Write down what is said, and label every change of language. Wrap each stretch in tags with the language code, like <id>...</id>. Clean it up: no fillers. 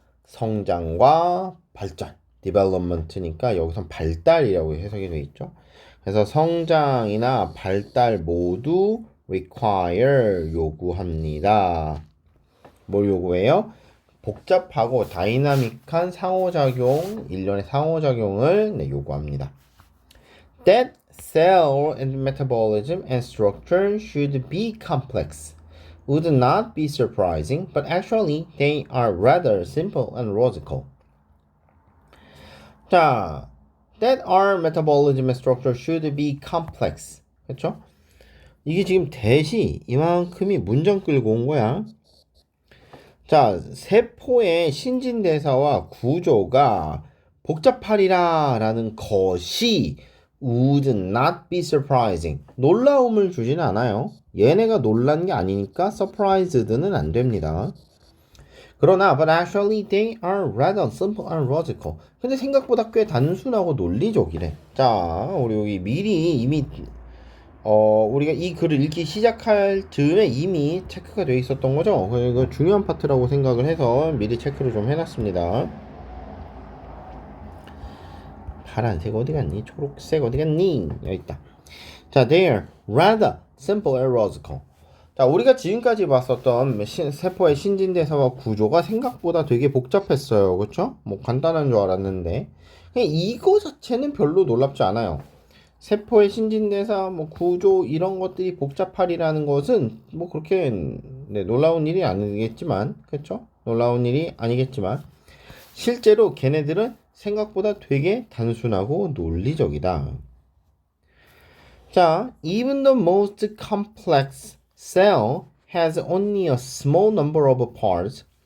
<ko>성장과 발전, development니까 여기선 발달이라고 해석이 되어 있죠. 그래서 성장이나 발달 모두 require 요구합니다. 뭘 요구해요? 복잡하고 다이나믹한 상호작용, 일련의 상호작용을 요구합니다.</ko> <en>That cell and metabolism and structure should be complex would not be surprising, but actually they are rather simple and logical. 자, that our metabolism and structure should be complex.</en> <ko>그렇죠? 이게 지금 대시 이만큼이 문장 끌고 온 거야. 자, 세포의 신진대사와 구조가 복잡하리라 라는 것이</ko> <en>would not be surprising.</en> <ko>놀라움을 주지는 않아요. 얘네가 놀란 게 아니니까 surprised는 안 됩니다. 그러나</ko> <en>but actually they are rather simple and logical.</en> <ko>근데 생각보다 꽤 단순하고 논리적이래. 자, 우리 여기 미리 이미 우리가 이 글을 읽기 시작할 즈음에 이미 체크가 되어 있었던 거죠. 이거 중요한 파트라고 생각을 해서 미리 체크를 좀 해놨습니다. 파란색 어디 갔니? 초록색 어디 갔니? 여기 있다.</ko> <en>자, they are rather simple and logical.</en> <ko>자, 우리가 지금까지 봤었던 세포의 신진대사와 구조가 생각보다 되게 복잡했어요. 그쵸? 간단한 줄 알았는데 이거 자체는 별로 놀랍지 않아요. 세포의 신진대사, 구조 이런 것들이 복잡하리라는 것은 그렇게 놀라운 일이 아니겠지만, 그렇죠? 놀라운 일이 아니겠지만 실제로 걔네들은 생각보다 되게 단순하고 논리적이다.</ko> <en>자, even the most complex cell has only a small number of parts.</en>